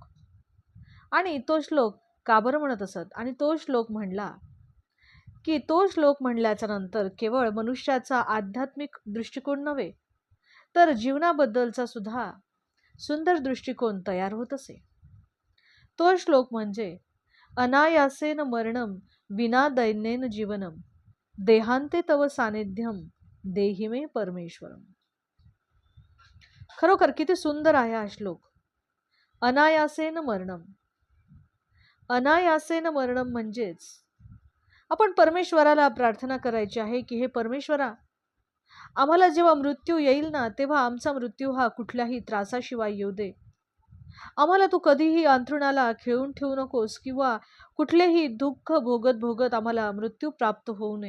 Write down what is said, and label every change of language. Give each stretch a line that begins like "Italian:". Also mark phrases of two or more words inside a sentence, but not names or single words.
Marathi: आणि तो श्लोक का बरं म्हणत असत? आणि तो श्लोक म्हणला की तो श्लोक म्हणल्याच्या नंतर केवळ मनुष्याचा आध्यात्मिक दृष्टिकोन नव्हे, तर जीवनाबद्दलचा सुद्धा सुंदर दृष्टिकोन तयार होत असे. तो श्लोक म्हणजे
Sanskrit: अनायासेन मरणम विना दैन्येन जीवनम देहांते तव सानिध्यम देहि मे परमेश्वरम.
Marathi: खरोखर किती सुंदर आहे हा श्लोक.
Sanskrit: अनायासेन मरणम. अनायासेन मरणम
Marathi: म्हणजेच आपण परमेश्वराला प्रार्थना करायची आहे की हे परमेश्वरा, आम्हाला जेव्हा मृत्यू येईल ना, तेव्हा आमचा मृत्यू हा कुठल्याही त्रासाशिवाय येऊ दे. आम्हाला तू कधीही अंथरुणाला खिळून ठेवू नकोस किंवा कुठलेही दुःख भोगत भोगत आम्हाला मृत्यू प्राप्त होऊ नये.